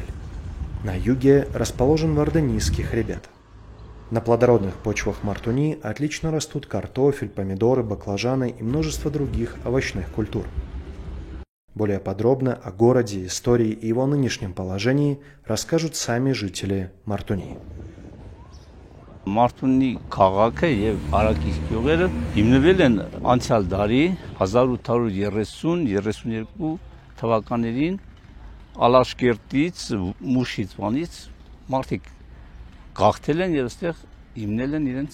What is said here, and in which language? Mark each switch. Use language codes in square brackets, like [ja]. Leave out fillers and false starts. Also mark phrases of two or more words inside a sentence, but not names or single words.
[ru] На юге расположен Варданийский хребет. На плодородных почвах Мартуни отлично растут картофель, помидоры, баклажаны и множество других овощных культур. Более подробно о городе, истории и его нынешнем положении расскажут сами жители Мартуни. [hy] Մարտունի քաղաքը եւ Արաքիս գյուղերը հիմնվել են անցյալ դարի 1830-32 թվականներին Ալաշկերտից, Մուշիցվանից մարդիկ գաղթել են եւ այստեղ հիմնել են իրենց